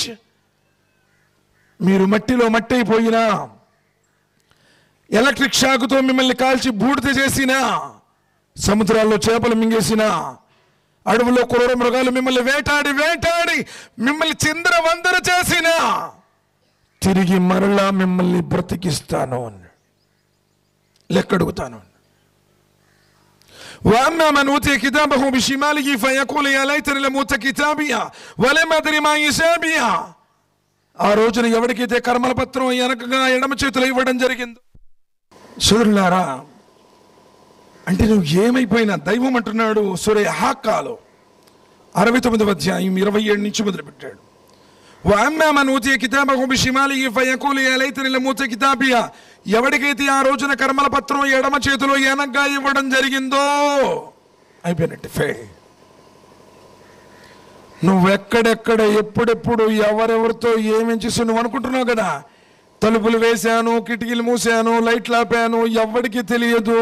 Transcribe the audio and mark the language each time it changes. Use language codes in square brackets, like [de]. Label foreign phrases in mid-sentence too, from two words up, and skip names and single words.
[te] మీరు మట్టిలో మట్టి అయిపోయినా, ఎలక్ట్రిక్ షాకుతో మిమ్మల్ని కాల్చి బూడిద చేసినా, సముద్రాల్లో చేపలు మింగేసినా, అడవుల్లో క్రూర మృగాలు మిమ్మల్ని వేటాడి మిమ్మల్ని చిందరవందర చేసినా తిరిగి మరలా మిమ్మల్ని బ్రతికిస్తాను అని లెక్కడుగుతాను. [ar] وأما من أوتي كتابه بشماله فيقول يا ليتني لم أوت كتابيا ولم أدري ما حسابيا. [te] ఆ రోజున ఎవరికైతే కర్మల పత్రం వెనకగా ఎడమ చేతిలో ఇవ్వడం జరిగిందో, సోదరులారా, అంటే నువ్వు ఏమైపోయినా దైవం అంటున్నాడు. సూరా హాకాలో 69వ అధ్యాయం 27 నుంచి మొదలుపెట్టాడు. [ar] وأما من أوتي كتابه بشماله فيقول يا ليتني لم أوت كتابيا. [te] ఎవరికైతే ఆ రోజున కర్మల పత్రం ఎడమ చేతిలో వెనకగా ఇవ్వడం జరిగిందో అయిపోయినట్టు ఫెయిల్. నువ్వెక్కడెక్కడ ఎప్పుడెప్పుడు ఎవరెవరితో ఏమేం చేసి నువ్వు అనుకుంటున్నావు కదా, తలుపులు వేశాను, కిటికీలు మూసాను, లైట్లు ఆపాను, ఎవరికి తెలియదు.